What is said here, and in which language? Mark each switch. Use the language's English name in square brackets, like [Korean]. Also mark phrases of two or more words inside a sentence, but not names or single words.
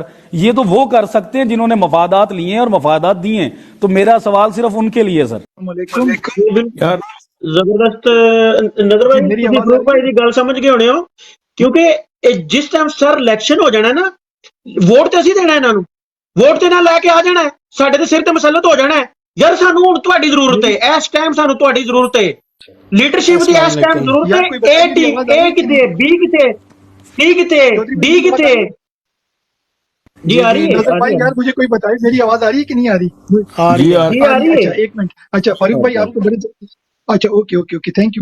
[Urdu] یہ تو وہ کر سکتے ہیں جنہوں نے مفادات لیے ہیں اور مفادات دیے ہیں. تو میرا سوال صرف ان کے لیے سر. [Punjabi] زبردست نظر بھائی, فاروق بھائی دی گل سمجھ گئے ہونے ہو, کیونکہ جس ٹائم سر الیکشن ہو جانا نا, ووٹ تے اسی دینا انہاں نوں, ووٹ تے نہ لے کے آ جانا ہے, ساڈے تے سر تے مسلط ہو جانا ہے. یار سانوں ہن تہاڈی ضرورت ہے, اس ٹائم سانوں تہاڈی ضرورت ہے, لیڈرشپ دی اس ٹائم ضرورت ہے. اے کتے, بی کتے, سی کتے, ڈی کتے. [Urdu] جی آ رہی ہے نظر بھائی, یار مجھے کوئی بتائے میری آواز آ رہی ہے کہ نہیں آ رہی؟ جی آ رہی ہے. اچھا ایک منٹ, اچھا فاروق بھائی آپ کو بڑے, اچھا [English] okay thank you.